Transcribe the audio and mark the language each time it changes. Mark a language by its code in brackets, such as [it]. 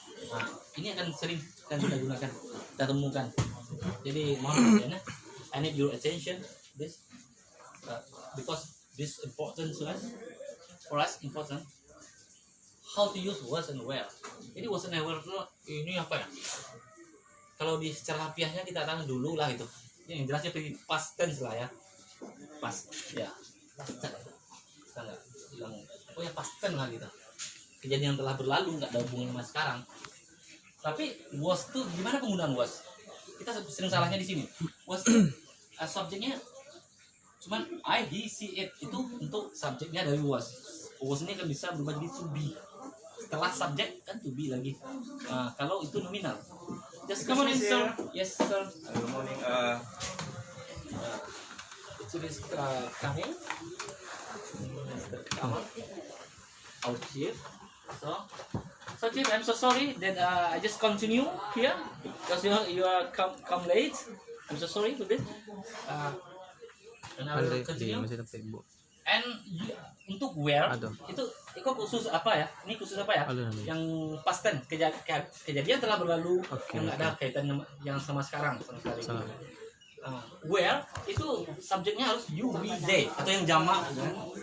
[id] Nah, ini akan sering kita gunakan, kita temukan. Jadi mohon ya, [en] I need your attention this because this important to us, for us important. How to use was and where. [id] Jadi was and where itu ini apa ya? Kalau di secara harfiahnya kita tahu dulu lah itu. Ini yang jelasnya past tense lah ya. Past ya. Kita nggak bilang pokoknya past tense lah gitu. Kejadian yang telah berlalu, nggak ada hubungan sama sekarang. Tapi was tuh gimana penggunaan was? Kita sering salahnya di sini. Was subjeknya cuman I, he, she, it itu untuk subjeknya dari was. Was ini kan bisa berubah jadi to be. Setelah subjek kan to be lagi. Kalau itu nominal. [en] Just come on in, sir. Yes, sir. Good morning. It is coming. Come on. Our chief. So chief, I'm so sorry that I just continue here because you are come late. I'm so sorry for this. And I will continue. [id] And untuk where itu khusus apa ya? Ini khusus apa ya? Yang past tense, kejadian telah berlalu yang nggak ada kaitan yang sama sekarang sama sekali. Where itu subjeknya harus you, we, they atau yang jamak kan?